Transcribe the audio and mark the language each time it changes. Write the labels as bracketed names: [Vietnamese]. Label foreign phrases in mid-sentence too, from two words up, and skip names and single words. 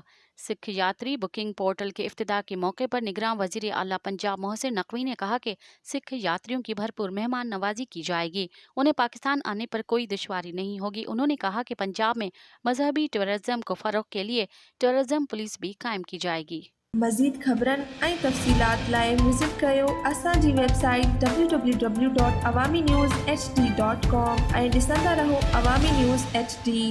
[Urdu] سکھ یاتری بکنگ پورٹل کے افتتاح کے موقع پر نگراں وزیر اعلیٰ پنجاب محسن نقوی نے کہا کہ سکھ یاتریوں کی بھرپور مہمان نوازی کی جائے گی، انہیں پاکستان آنے پر کوئی دشواری نہیں ہوگی۔ انہوں نے کہا کہ پنجاب میں مذہبی ٹورزم کو فروغ کے لیے ٹورزم پولیس بھی قائم کی جائے گی۔ [Sindhi] مزید خبرن ऐं तफ़सीलात लाइ विज़िट कयो असांजी वेबसाइट www.awamiNewsHD.com ऐं ॾिसंदा रहो अवामी न्यूज़ HD।